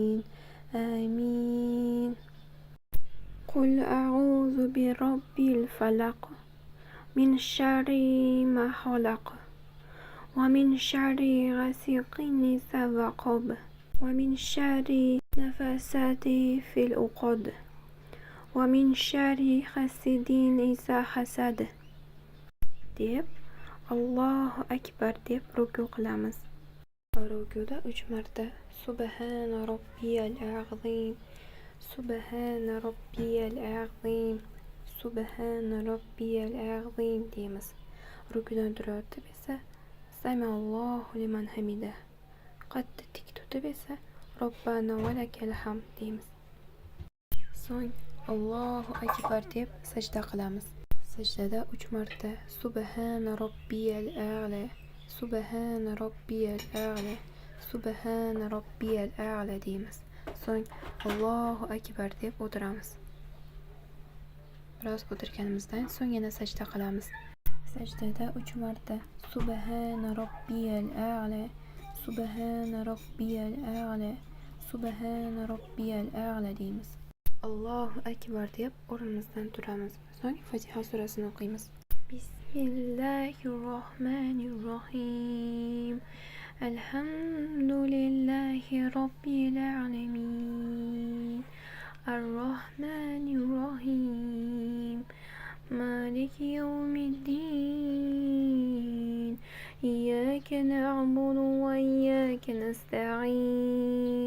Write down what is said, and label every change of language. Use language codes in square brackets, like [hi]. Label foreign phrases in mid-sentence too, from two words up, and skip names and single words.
[ar] Amin. قل أعوذ برب الفلق من شر ما خلق ومن شر غاسق إذا وقب ومن شر نفاسات في العقد ومن شر حاسد إذا حسد deb الله أكبر [uz] deb ruku qilamiz. Rukuda 3 marta [ar] سبحان ربي العظيم سبحان ربي العظيم سبحان ربي العظيم deymiz. [uz] Rukudan turib esa [ar] سمع الله لمن حمده. [uz] Qaddi tik tutib esa [ar] ربنا ولك الحمد [uz] deymiz. So'ng [ar] الله أكبر [uz] deb sajda qilamiz. Sajdada 3 marta [ar] سبحان ربي الأعلى سبحان ربي الأعلى سبحان ربي الأعلى deymiz. [uz] So'ng [ar] الله أكبر [uz] deb o'tiramiz. Biroz o'tirganimizdan so'ng yana sajda qilamiz. Sajdada 3 marta [ar] سبحان ربي الأعلى سبحان ربي الأعلى سبحان ربي الأعلى deymiz. الله أكبر [uz] deb o'rnimizdan turamiz. So'ng Fatiha surasini o'qiymiz. Bismillahirrohmanirrohim. [ar] الحمد لله رب العالمين. الرحمن الرحيم. مالك يوم الدين. إياك نعبد وإياك نستعين.